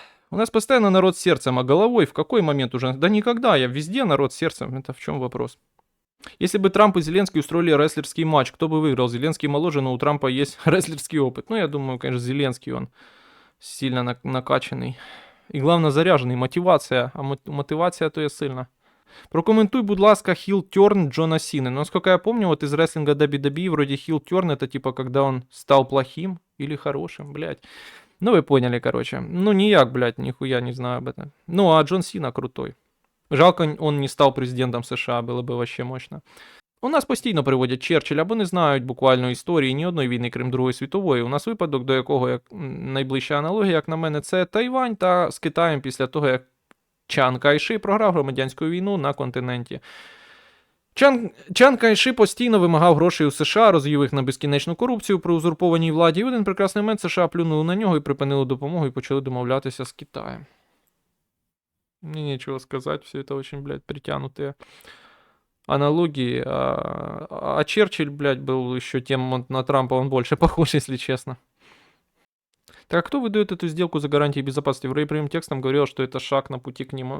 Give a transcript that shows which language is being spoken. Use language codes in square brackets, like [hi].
[ru] У нас постоянно народ сердцем, а головой в какой момент уже? Да никогда, я везде народ сердцем, это в чем вопрос? Если бы Трамп и Зеленский устроили рестлерский матч, кто бы выиграл? Зеленский моложе, но у Трампа есть рестлерский опыт. Ну, я думаю, конечно, Зеленский, он сильно накачанный. [uk] І головне заряжений, мотивація, а мотивація то є сильна. Прокоментуй, будь ласка, хил-терн Джона Сины. [ru] Но, насколько я помню, вот из рестлинга WWE вроде хил-терн это типа, когда он стал плохим или хорошим, блядь. Ну, вы поняли, короче. Ну, ніяк, блядь, нихуя не знаю об этом. Ну, а Джон Сина крутой. Жалко, он не стал президентом США, было бы вообще мощно. [uk] У нас постійно приводять Черчилля, бо не знають буквально історії ні одної війни, крім Другої світової. У нас випадок, до якого як найближча аналогія, як на мене, це Тайвань та з Китаєм після того, як Чан Кайши програв громадянську війну на континенті. Чан Кайши постійно вимагав грошей у США, розвів їх на безкінечну корупцію при узурпованій владі, і в один прекрасний момент США плюнули на нього і припинили допомогу, і почали домовлятися з Китаєм. [ru] Мне нечего сказать, все это очень, блядь, притянутые аналогии. А Черчилль, блядь, был еще тем на Трампа, он больше похож, если честно. Так а кто выдает эту сделку за гарантии безопасности? В прямым текстом говорил, что это шаг на пути к нему.